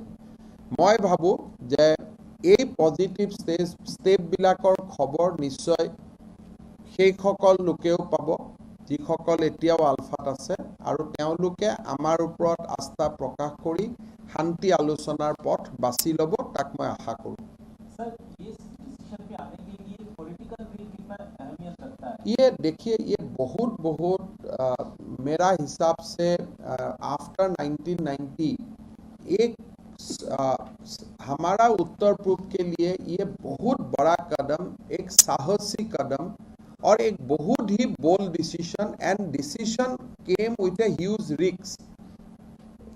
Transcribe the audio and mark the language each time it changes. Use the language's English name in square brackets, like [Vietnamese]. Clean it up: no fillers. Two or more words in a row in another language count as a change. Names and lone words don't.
[Assamese] মই ভাবোঁ যে এই পজিটিভ ষ্টেপবিলাকৰ খবৰ নিশ্চয় সেইসকল লোকেও পাব যিসকল এতিয়াও আলফাত আছে আৰু তেওঁলোকে আমাৰ ওপৰত আস্থা প্ৰকাশ কৰি শান্তি আলোচনাৰ পথ বাছি ল'ব, তাক মই আশা কৰোঁ। [Hindi] ये देखिए ये बहुत मेरा हिसाब से आफ्टर 1990 एक हमारा उत्तर पूर्व के लिए ये बहुत बड़ा कदम, एक साहसी कदम और एक बहुत ही [English] bold decision and decision came with a huge risk.